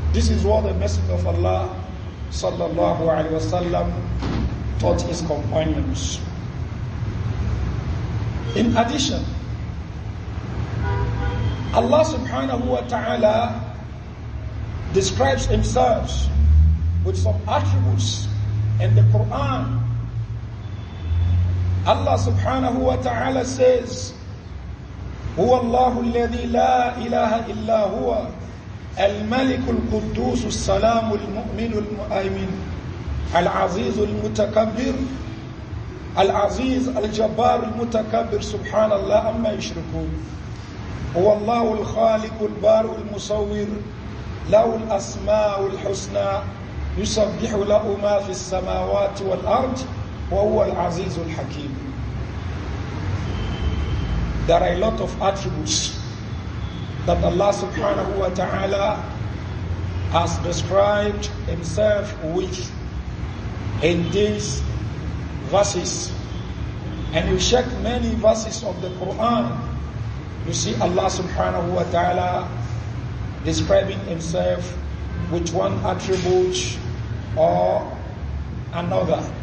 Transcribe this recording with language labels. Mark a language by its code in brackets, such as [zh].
[en] This is what the Messenger of Allah sallallahu alaihi wasallam taught his companions. In addition, Allah subhanahu wa ta'ala describes Himself with some attributes in the Quran. Allah subhanahu wa ta'ala says, [ar] هو الله الذي لا إله إلا هو الملك القدوس السلام المؤمن المؤمن العزيز المتكبر العزيز الجبار المتكبر سبحان الله عما يشركون هو الله الخالق البارئ المصور له الأسماء الحسنى يسبح له ما في السماوات والأرض وهو العزيز الحكيم. [en] There are a lot of attributes that Allah subhanahu wa ta'ala has described Himself with in these verses. And you check many verses of the Quran, you see Allah subhanahu wa ta'ala describing Himself with one attribute or another.